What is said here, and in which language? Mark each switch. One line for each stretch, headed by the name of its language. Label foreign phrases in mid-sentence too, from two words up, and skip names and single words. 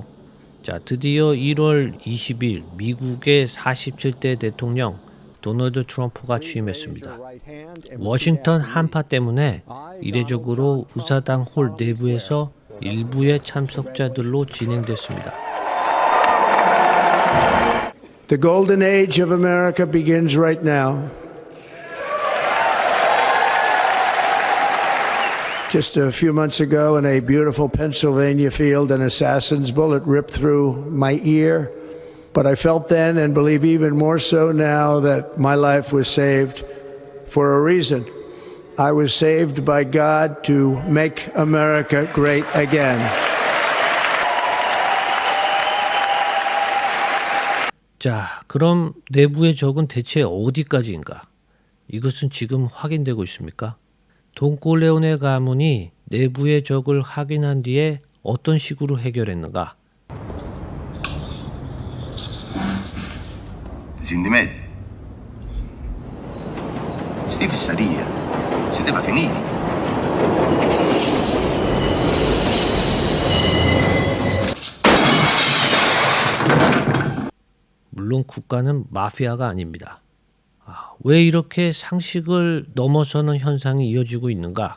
Korean: 자, 드디어 1월 20일 미국의 47대 대통령 도널드 트럼프가 취임했습니다. 워싱턴 한파 때문에 이례적으로 의사당 홀 내부에서 일부의 참석자들로 진행됐습니다.
English: The golden age of America begins right now. Just a few months ago in a beautiful Pennsylvania field, an assassin's bullet ripped through my ear. But I felt then and believe even more so now that my life was saved for a reason. I was saved by God to make America great again.
Korean: 자, 그럼 내부의 적은 대체 어디까지인가? 이것은 지금 확인되고 있습니까? 돈콜레오네 가문이 내부의 적을 확인한 뒤에 어떤 식으로 해결했는가?
Italian: Senti meglio? Sti fissaria, siete finiti.
Korean: 물론 국가는 마피아가 아닙니다. 왜 이렇게 상식을 넘어서는 현상이 이어지고 있는가?